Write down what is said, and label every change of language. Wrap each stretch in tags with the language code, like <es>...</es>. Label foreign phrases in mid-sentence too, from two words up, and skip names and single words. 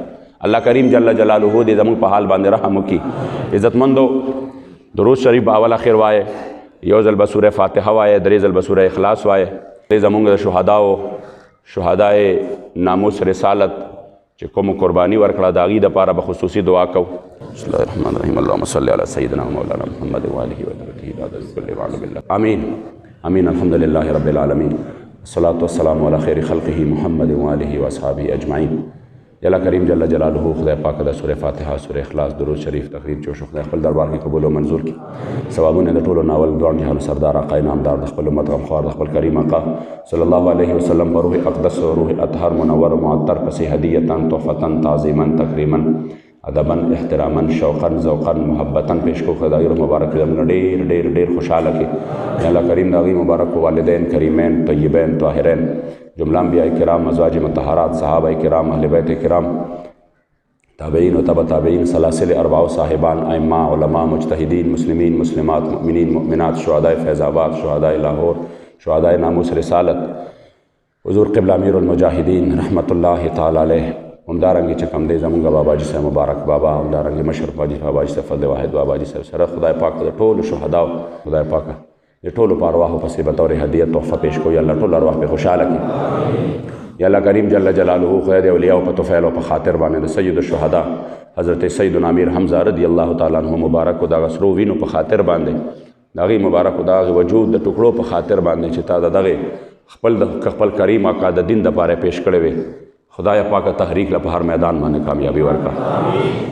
<ps>الله کریم</ps> <ar>جل جلاله</ar> <ps>دې زمونږ په حال باندې رحم وکړي. عزتمندو درود شریف به اول اخر وایه، یو ځل به سوره فاتحه وایه، درې ځل به سوره اخلاص وایه. زمونږ د شهدای ناموس رسالت چې کوم قرباني ورکړه د هغې دپاره به خصوصي دعا کوو.</ps> <ar>بسم الله الرحمن الرحیم، اللهم صل علی سیدنا مولانا محمد وآله وصحبه بعد كل وعلى بالله آمین آمین. الحمد لله رب العالمین، الصلاة والسلام علی خیر خلقه محمد وآله واصحابه اجمعین.</ar> <ps>الله کریم</ps> <ar>جل جلاله</ar> <ps>خدای پاک د سوره فاتحه، سوره اخلاص، درود شریف تقریر چې خدای خپل دربار کې قبول او منظور کړي. ثوابونه د ټولو ناول دوه جهان سردار آقا نامدار د خپل امت غمخوار د خپل کریم آقا</ps> <ar>صلی الله علیه وسلم</ar> <ps>پر روح اقدس او روح اطهر منور معطر پسې هدیه تحفه</ps> <ar>تعظیما تکریما ادبا احتراما شوقا ذوقا محبتا</ar> <ps>پیش کو. خدای مبارک زموږ ډېر ډېر ډېر خوشحاله کړي. الله کریم د هغې مبارک والدین کریمین طیبین طاهرین، جمله انبیاء کرام، ازواج مطهرات، صحابه کرام، اهل بیت کرام، تابعین و تبع تابعین، سلاسل اربع صاحبان، ائمه، علماء، مجتهدین، مسلمین، مسلمات، مؤمنین، مؤمنات، شهداء فیض آباد، شهداء لاہور، شهداء ناموس رسالت، حضور قبله امیر المجاهدین</ps> <ar>رحمت الله تعالی علیه.</ar> <ps>همدارنګې چې کوم دی زمونږ باباجي صاحب مبارک بابا، همدارنګې مشر باباجي صاحب فضل واحد باباجي صاحب سره خدای پاک د ټولو شهداو خدای پاک د ټولو په ارواحو پسې به طور هدیه تحفه پیش کوو. یا الله ټول ارواح پې خوشحاله کړي. یا الله کریم</ps> <ar>جل جلاله</ar> <ps>خدای د اولیاءو په طفیل او په خاطر باندې د سید الشهدا حضرت سیدنا امیر حمزه</ps> <ar>رضی الله تعالی عنه</ar> <ps>مبارک و دغه سرو وینو په خاطر باندې د هغې مبارک و د هغې وجود د ټکړو په خاطر باندې چې تا د دغې خپل کریم آقا د دین دپاره پیش کړی وې خدای پاکه تحریک له په هر میدان باندې کامیابی ورکړه.</ps>